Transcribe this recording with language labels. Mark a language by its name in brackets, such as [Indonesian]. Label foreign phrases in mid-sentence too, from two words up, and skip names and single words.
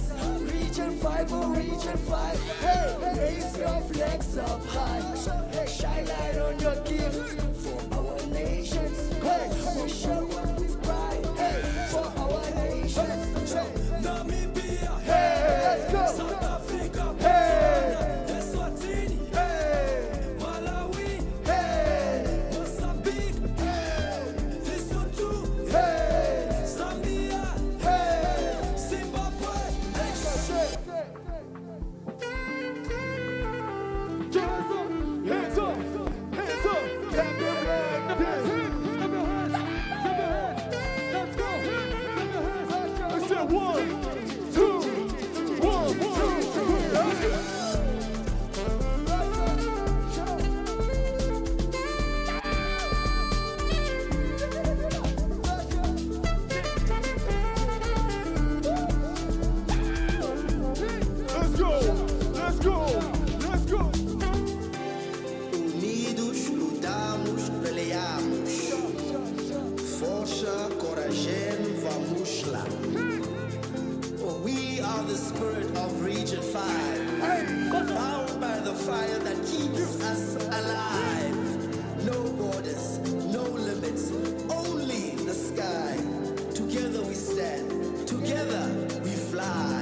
[English] Region 5, oh Region 5. Hey, raise your flags up high. Shine light on your gift for our nations. Hey, we show up with pride. Hey, for our nations. Namibia. Hey, let's go. South Africa. Hey. Eswatini. Hey. Malawi. Hey. Mozambique. Hey. Lesotho. Hey. Zambia. Hey. Zimbabwe. Hands up, hands up, hands up, clap your hands, clap your hands, let's go, I said 1, 2, 1, 2, 3. Let's go, let's go, let's go. [Portuguese] Unidos lutamos, peleamos. Força, coragem, vamos lá. [English] Oh, we are the spirit of Region 5. Bound by the fire that keeps us alive. No borders, no limits, only the sky. Together we stand, together we fly.